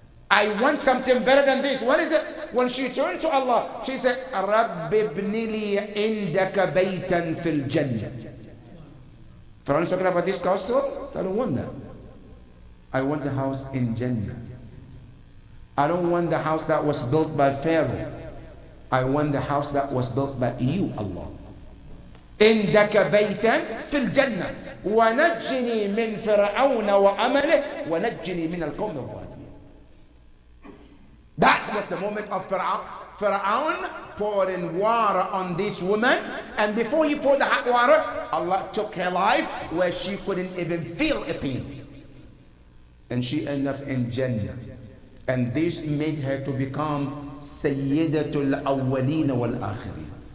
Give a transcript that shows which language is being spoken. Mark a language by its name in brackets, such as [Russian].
[English] I want something better than this. What is it? When she turned to Allah, she said, [Arabic] رَبِّ ابْنِ لِي عِنْدَكَ بَيْتًا فِي الْجَنَّةِ. [English] Pharaoh is talking about this castle. I don't want that. I want the house in Jannah. I don't want the house that was built by Pharaoh. I want the house that was built by you, Allah. [Arabic] عندك بيتا في الجنة ونجني من فرعون وعمله ونجني من القوم الظالمين. [English] That was the moment of Pharaoh pouring water on this woman, and before he poured the hot water, Allah took her life where she couldn't even feel a pain, and she ended up in Jannah. And this made her to become Sayyidatul Awwaleen wal Akhirin.